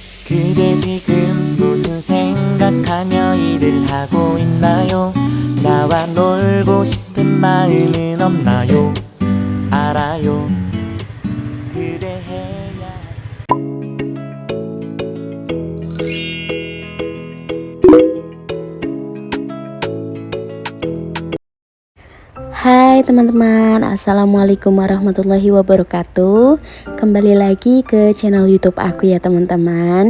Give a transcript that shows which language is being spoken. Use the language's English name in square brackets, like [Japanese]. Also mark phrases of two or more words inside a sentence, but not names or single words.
[Korean] 그대 지금 무슨 생각하며 일을 하고 있나요? 나와 놀고 싶은 마음은 없나요? 알아요. 그대 해야 [Indonesian] Hai teman-teman, [Arabic] السلام عليكم ورحمة الله وبركاته. [Indonesian] Kembali lagi ke channel YouTube aku ya teman-teman.